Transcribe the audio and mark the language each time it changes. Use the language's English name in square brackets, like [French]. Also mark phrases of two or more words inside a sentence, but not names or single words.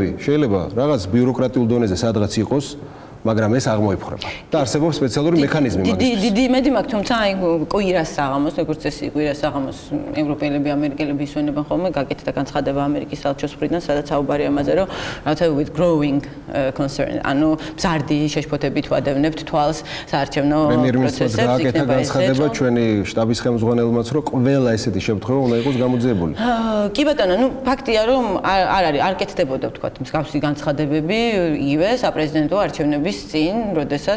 [Georgian] ნაკლოვანებები შეიძლება რაღაც ბიუროკრატიულ დონეზე სადღაც იყოს, მაგრამ ეს აღმოიფხვრება. და არსებობს სპეციალური მექანიზმი მაგისთვის. დიდი იმედი მაქვს, თუმცა აი კვირას საღამოს, როგორც წესი, კვირას საღამოს ევროპელები, ამერიკელები ისვენებენ ხოლმე გაკეთდა განცხადება ამერიკის საელჩოს მხრიდან, სადაც საუბარია ამაზე, რომ რაღაცა [English] with growing concern, [Georgian] ანუ მზარდი შეშფოთებით ვადევნებთ თვალს საარჩევნო პროცესებს. გაკეთდა განცხადება ჩვენი შტაბის ხელმძღვანელმაც, რომ ყველა ესეთი შემთხვევა უნდა იყოს გამოძიებული. კი ბატონო, ნუ ფაქტია, რომ არ კეთდებოდა ვთქვათ მსგავსი განცხადებები იგივე საპრეზიდენტო არჩევნების წინ, როდესაც